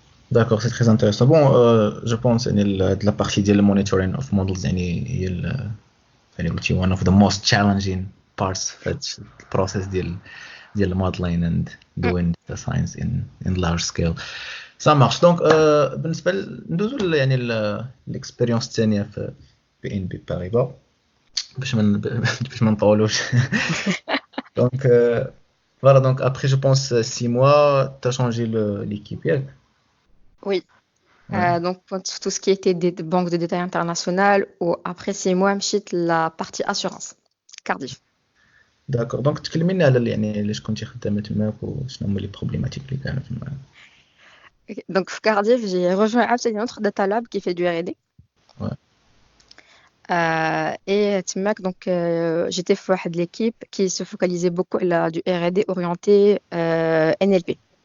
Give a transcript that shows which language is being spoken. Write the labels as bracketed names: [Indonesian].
[French] D'accord, c'est très intéressant. Bon, je pense que la partie de [English] monitoring of models [Arabic] هي يعني قلتي [English] one of the most challenging parts [Arabic] في هاد البروسيس ديال [English] modeling and doing the science in large scale. [French] Ça marche. Donc [Arabic] بالنسبة ندوزو يعني [French] l'expérience [Arabic] الثانية في BNP Paribas باش ما نطولوش. [French] Donc voilà, donc après je pense 6 mois tu as changé l'équipe. Oui. Ouais. Donc, pour tout ce qui était des banques de détail internationales, ou après 6 mois, la partie assurance, Cardiff. [Arabic] داكور دونك تكلمينا على يعني علاش كنتي خدامه تماك وشنو هما لي بروبليماتيك اللي كانوا تما. [French] Ok. Donc, Cardiff, j'ai rejoint absolument notre data lab qui fait du R&D. Ouais. Et Timac, donc, j'étais de l'équipe qui se focalisait beaucoup du R&D orienté NLP.